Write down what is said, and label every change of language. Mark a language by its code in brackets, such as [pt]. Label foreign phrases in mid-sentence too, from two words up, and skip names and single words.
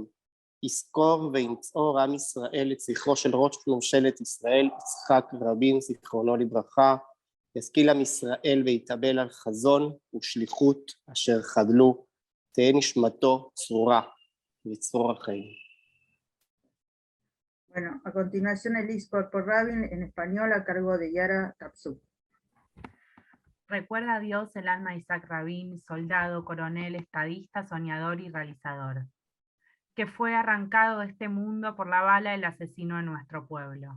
[he] יזכור וינצור עם ישראל את זכרו של ראש ממשלת ישראל יצחק רבין זיכרונו לברכה, ישכיל עם ישראל ויתאבל על חזון ושליחות אשר חדלו, תהא נשמתו צרורה וצרור החיים. [es] Bueno, a continuación el Iskor por Rabin en español a cargo de Yara Kapsuk. Recuerda a Dios el alma de Isaac Rabin, soldado, coronel, estadista, soñador y realizador, que fue arrancado de este mundo por la bala del asesino de nuestro pueblo.